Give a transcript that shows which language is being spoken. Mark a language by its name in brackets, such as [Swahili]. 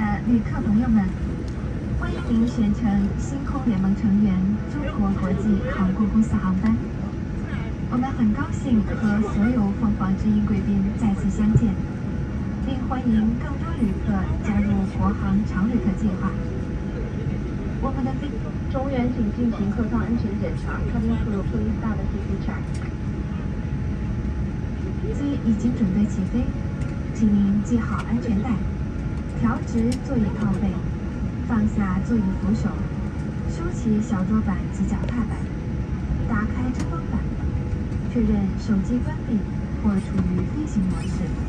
[Chinese] 旅客朋友们，欢迎您选乘星空联盟成员中国国际航空公司航班。我们很高兴和所有凤凰之音贵宾再次相见，并欢迎更多旅客加入国航常旅客计划。我们的乘务员请进行客舱安全检查 ， [English] Cabin crew please start the safety check。 [Chinese] 机已经准备起飞，请您系好安全带，调直座椅靠背，放下座椅扶手，收起小桌板及脚踏板，打开遮光板，确认手机关闭或处于飞行模式。